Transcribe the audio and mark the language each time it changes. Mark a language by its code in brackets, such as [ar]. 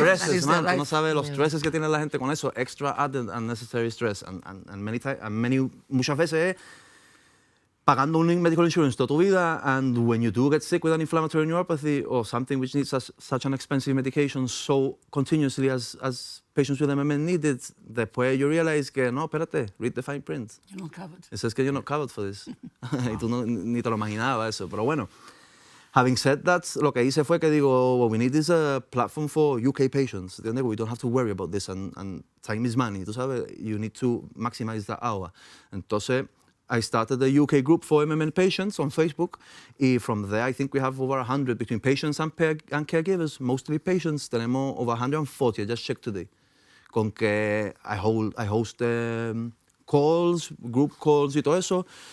[en] Stresses, man, [es] tú no sabes los stresses que tiene la gente con eso, [en] extra added unnecessary stress, and [es] muchas veces es pagando [en] un medical insurance [es] toda tu vida, [en] and when you do get sick with an inflammatory neuropathy or something which needs such an expensive medication so continuously as patients with MMN need it, [es] después [en] you realize [es] que no, espérate, [en] read the fine print. You're not covered. [es] Eso es que [en] you're not covered for this. [es] Y tú ni te lo imaginabas eso, pero bueno. [en] Having said that, [es] lo que hice fue que digo, [en] what we need is a platform for UK patients. We don't have to worry about this, and time is money, [es] tú sabes, [en] you need to maximize that hour. [es] Entonces, [en] I started a UK group for MMN patients on Facebook. And from there, I think we have over 100 between patients and caregivers, mostly patients. [es] Tenemos [en] over 140, I just checked today. [es] Con que [en] I host calls, group calls [es] y todo eso.